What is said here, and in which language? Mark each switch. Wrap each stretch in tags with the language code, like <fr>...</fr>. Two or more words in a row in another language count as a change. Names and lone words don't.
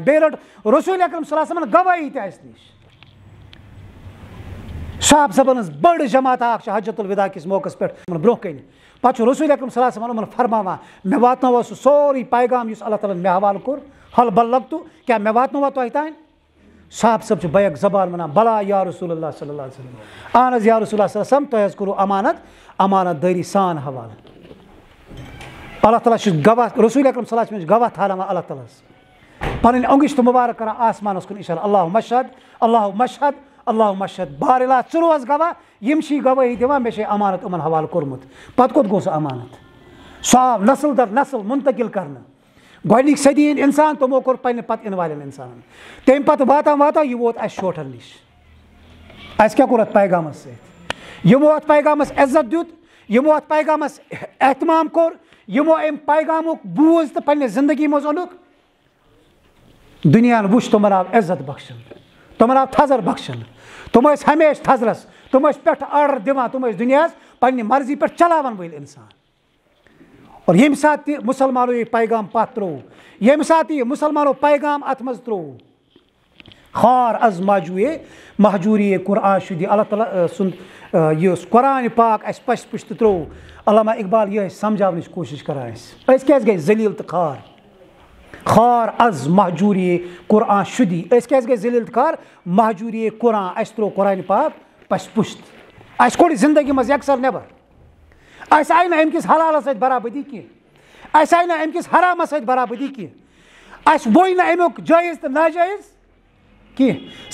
<ks>بیٚیہِ رٔٹ رسول اکرم</ks> <ar>صلی اللہ علیہ وسلمن</ar> <ks>گوٲہی تہِ اَسہِ نِش. صحابہ صٲبن ہٕنٛز بٔڑ جماعت اکھ چھِ حجت الوداع کِس موقعس پٮ۪ٹھ برونٛہہ کَنہِ. پتہٕ چھُ رسول اکرم</ks> <ar>صلی اللہ علیہ وسلم</ar> <ks>یِمن فرماوان مےٚ واتنوو سُہ سورُے پیغام یُس اللہ تعالیٰ ہن مےٚ حوالہٕ کوٚر.</ks> <ar>حل بلغتُ</ar> <ks>کیٛاہ مےٚ واتنووا تۄہہِ تانۍ؟ صحابہ صٲب چھِ بیک زبان ونان</ks> <ar>بلا یا رسول اللہ صلی اللہ علیہ وسلم. اہن حظ یا رسول اللہ صلی اللہ علیہ وسلم</ar> <ks>تۄہہِ حظ کوٚروٕ امانت دٲری سان حوالہٕ. اللہ تعالیٰ چھُ گواہ رسول اکرم</ks> <ar>صلی اللہ علیہ وسلم</ar> <ks>چھُ گواہ ٹھہراوان اللہ تعالیٰ ہس پنٕنۍ انگشت مبارک کران آسمانس کُن اشارٕ</ks> <ar>اللہُ مشہد اللہُ مشہد.</ar> <ks>بارِلا ژٕ روز گواہ. یِم چھِ گوٲہی دِوان مےٚ چھِ امانت یِمن حوالہٕ کوٚرمُت. پتہٕ کوٚت گوٚو سُہ امانت؟ سُہ آو نسل در نسل منتقل کرنہٕ. گۄڈنِکۍ صدی ہٕنٛدۍ اِنسان تِمو کوٚر پننہِ پتہٕ یِنہٕ والٮ۪ن اِنسانن. تمہِ پتہٕ واتان یہِ ووت اَسہِ شوٹھن نِش. اَسہِ کیٛاہ کوٚر اتھ پیغامس سۭتۍ؟ یِمو اتھ پیغامس عزت دیُت. یِمو اتھ پیغامس احتمام کوٚر. یِمو امہِ پیغامُک بوٗز تہٕ پننہِ زندگی منٛز اوٚنُکھ. دُنیاہن وٕچھ تِمن آو عزت بخشنہٕ. تِمن آو تھزر بخشنہٕ. تِم ٲسۍ ہمیشہٕ تھزرس. تِم ٲسۍ پٮ۪ٹھٕ آرڈر دِوان. تِم ٲسۍ دُنیاہس پننہِ مرضی پٮ۪ٹھ چلاون وٲلۍ اِنسان. اور ییٚمہِ ساتہٕ تہِ مُسلمانو یہِ پیغام پتھ ترٛوو. ییٚمہِ ساتہٕ تہِ یہِ مُسلمانو پیغام اتھ منٛز ترٛوو.</ks> <fa>خار از مہجوٗری قرآن شُدی.</fa> <ks>اللہ تعالیٰ سُنٛد یُس قرآن پاک اَسہِ پَسہِ پُش تہٕ ترٛوو. علامہ اقبال یہِ ٲسۍ سمجھاونٕچ کوٗشش کران أسۍ کیٛازِ گٔے ذلیٖل تہٕ خار.</ks> <fa>خار از مہجوٗری قرآن شُدی.</fa> <ks>أسۍ کیٛازِ گٔے ذلیٖل تہٕ خار؟ مہجوٗری قرآن. اَسہِ ترٛوو قرآن پاک پَسہِ پُش. اَسہِ کوٚڑ زندگی منٛز یکسر نٮ۪بر. اَسہِ آیہِ نہٕ اَمہِ کِس حلالس سۭتۍ برابٔدی کینٛہہ. اَسہِ آیہِ نہٕ اَمہِ کِس حرامس سۭتۍ برابٔدی کینٛہہ. اَسہِ ووٚن نہٕ اَمیُک جٲیز تہٕ ناجٲیز کینٛہہ.</ks>